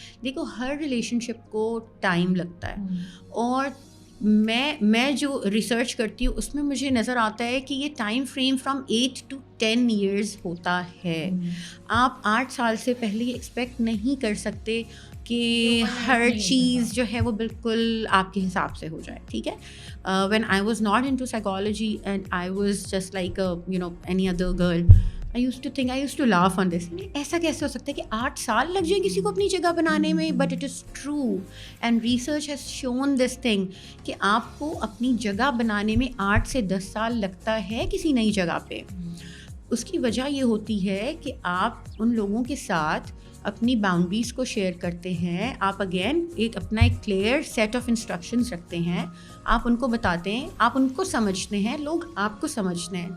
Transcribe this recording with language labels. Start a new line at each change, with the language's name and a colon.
Urdu: دیکھو, ہر ریلیشن شپ کو ٹائم لگتا ہے, اور میں جو ریسرچ کرتی ہوں اس میں مجھے نظر آتا ہے کہ یہ time frame from 8 to 10 years ہوتا ہے. آپ 8 سال سے پہلے ایکسپیکٹ نہیں کر سکتے کہ ہر چیز جو ہے وہ بالکل آپ کے حساب سے ہو جائے. ٹھیک ہے,
English: when I was not into psychology and I was just like any other girl, I used to laugh on this.
Urdu: ایسا کیسے ہو سکتا ہے کہ 8 سال لگ جائیں کسی کو اپنی جگہ بنانے میں,
English: but it is true and research has shown this thing
Urdu: کہ آپ کو اپنی جگہ بنانے میں 8 سے 10 سال لگتا ہے کسی نئی جگہ پہ. اس کی وجہ یہ ہوتی ہے کہ آپ ان لوگوں کے ساتھ اپنی باؤنڈریز کو شیئر کرتے ہیں, آپ اگین اپنا ایک کلیئر سیٹ آف انسٹرکشنز رکھتے ہیں, آپ ان کو بتاتے ہیں, آپ ان کو سمجھتے ہیں, لوگ آپ کو سمجھتے ہیں.